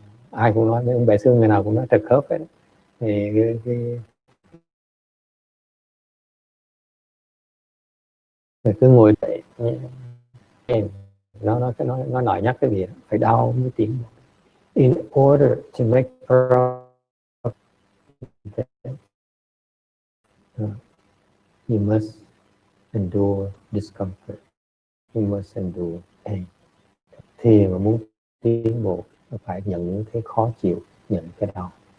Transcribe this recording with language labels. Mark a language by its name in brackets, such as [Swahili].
[Vietnamese] Ai cũng nói với ông bẻ xương, người nào cũng nói trật khớp ấy. Thì cứ ngồi dậy, nó nói nhắc cái gì đó, phải đau mới tiến. [English] In order to make progress, you must endure discomfort. You must endure pain. [Vietnamese] Thì mà muốn tiến bộ, phải nhận những cái khó chịu, nhận cái đau.